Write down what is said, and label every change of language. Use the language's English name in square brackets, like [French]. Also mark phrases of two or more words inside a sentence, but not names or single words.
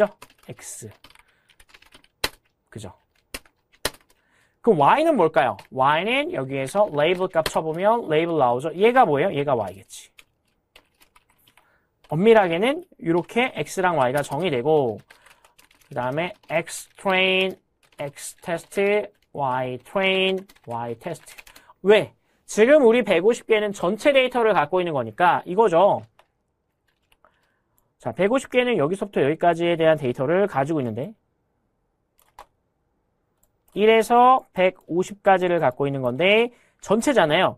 [Korean] x 그죠? 그럼 y는 뭘까요? y는 여기에서 레이블 값 쳐보면 레이블 나오죠. 얘가 뭐예요? 얘가 y겠지. 엄밀하게는 이렇게 x랑 y가 정의되고 그 다음에 [English] x train, x test, y train, y test. [Korean] 왜? 지금 우리 150개는 전체 데이터를 갖고 있는 거니까 이거죠. 자, 150개는 여기서부터 여기까지에 대한 데이터를 가지고 있는데 1에서 150까지를 갖고 있는 건데 전체잖아요.